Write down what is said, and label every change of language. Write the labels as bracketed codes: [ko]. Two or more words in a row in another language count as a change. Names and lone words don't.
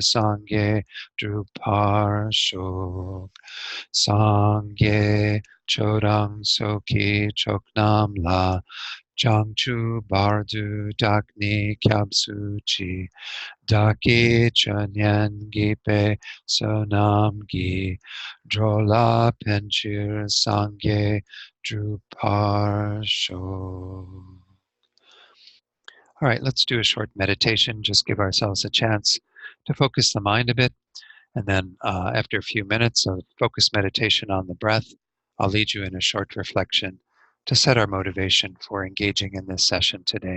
[bo] སངས་རྒྱས་འགྲུབ་པར་ཤོག། སངས་རྒྱས་ཆོས་དང་ཚོགས་ཀྱི་མཆོག་རྣམས་ལ། བྱང་ཆུབ་བར་དུ་བདག་ནི་སྐྱབས་སུ་མཆི། བདག་གི་ཆོས་ཉན་བགྱིས་པའི་བསོད་ནམས་ཀྱིས། འགྲོ་ལ་ཕན་ཕྱིར་སངས་རྒྱས་འགྲུབ་པར་ཤོག. [en] All right, let's do a short meditation. Just give ourselves a chance to focus the mind a bit. And then after a few minutes of focused meditation on the breath, I'll lead you in a short reflection to set our motivation for engaging in this session today.